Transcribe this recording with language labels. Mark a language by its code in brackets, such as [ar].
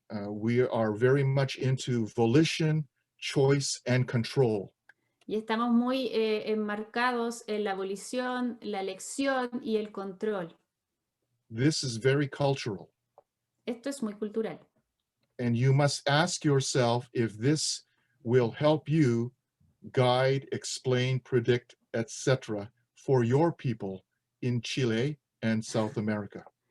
[en] We are very much into volition, choice, and control. [es] Y estamos muy enmarcados en la abolición, la elección y el control. [en] This is very cultural. [es] Esto es muy cultural. [en] And you must ask yourself if this will help you guide, explain, predict, etc. for your people in Chile and South America.